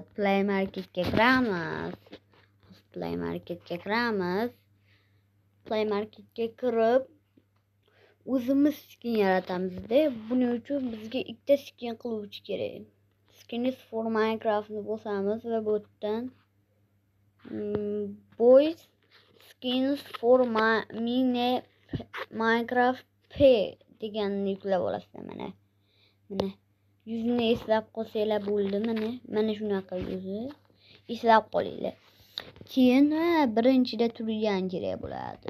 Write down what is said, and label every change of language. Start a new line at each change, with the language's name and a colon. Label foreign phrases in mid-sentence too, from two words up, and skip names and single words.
Uzbek: Play Marketga kiramiz. Play Marketga kirib o'zimiz skin yaratamizda. Buning uchun bizga ikkita skin qiluvchi kerak. Skins for Minecraftni bosamiz va bu yerdan boys skins for mini Minecraft P deganni yuklab olasizlar. Mana yuzini eslab qolsanglar bo'ldi. Mana shunaqa yuzi eslab qolinglar. Keyin birinchida turgan kerak bo'ladi.